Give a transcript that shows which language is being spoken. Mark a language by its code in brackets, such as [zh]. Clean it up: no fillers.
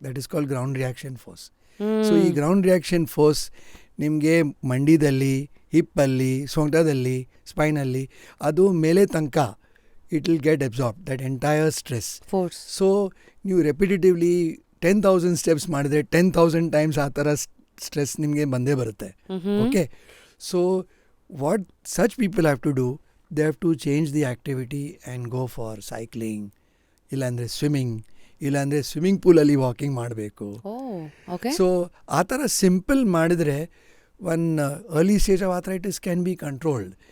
[en] That is called ground reaction force. [kn] So ಈ ground reaction force ನಿಮಗೆ ಮಂಡಿದಲ್ಲಿ, ಹಿಪ್ಪಲ್ಲಿ, ಸೊಂಟದಲ್ಲಿ, ಸ್ಪೈನಲ್ಲಿ, ಅದು ಮೇಲೆ ತನಕ [en] It will get absorb that entire stress force. [kn] So ನೀವು ರೆಪಿಟೇಟಿವ್ಲಿ 10,000 steps ಮಾಡಿದರೆ 10,000 ಟೈಮ್ಸ್ ಆ ಥರ ಸ್ಟ್ರೆಸ್ ನಿಮಗೆ ಬಂದೇ ಬರುತ್ತೆ. [en] okay, so what such people have to do, they have to change the activity and go for cycling, [kn] ಇಲ್ಲಾಂದರೆ ಸ್ವಿಮ್ಮಿಂಗ್, ಇಲ್ಲಾಂದರೆ swimming ಪೂಲಲ್ಲಿ walking ಮಾಡಬೇಕು. ಸೊ ಆ ಥರ ಸಿಂಪಲ್ ಮಾಡಿದರೆ [en] One early stage of arthritis can be controlled.